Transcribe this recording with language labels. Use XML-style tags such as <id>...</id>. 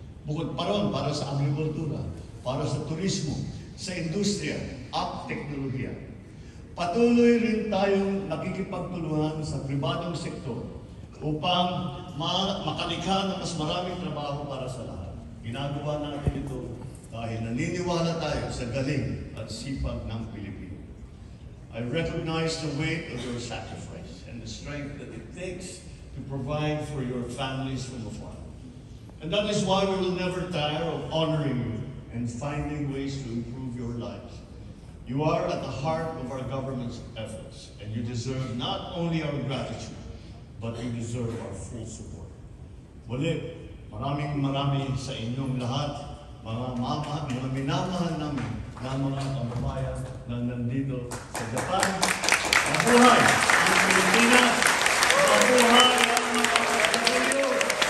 <tl>Bukod pa ron, para sa agrikultura, para sa turismo, sa industriya at teknolohiya. Patuloy rin tayong nakikipagtulungan sa pribadong sektor upang makalikha ng mas maraming trabaho para sa lahat. Ginagawa natin ito dahil naniniwala tayo sa galing at sipag ng Pilipino.</tl> <en>I recognize the weight of your sacrifice and the strength that it takes to provide for your families from afar. And that is why we will never tire of honoring you and finding ways to improve your lives. You are at the heart of our government's efforts, and you deserve not only our gratitude, but you deserve our full support.</en> <tl>Muli, maraming sa inyong lahat, mga minamahal namin na mga kababayan na nandito sa Japan. Mabuhay ang Pilipinas! Mabuhay ang mga kapatid!</tl>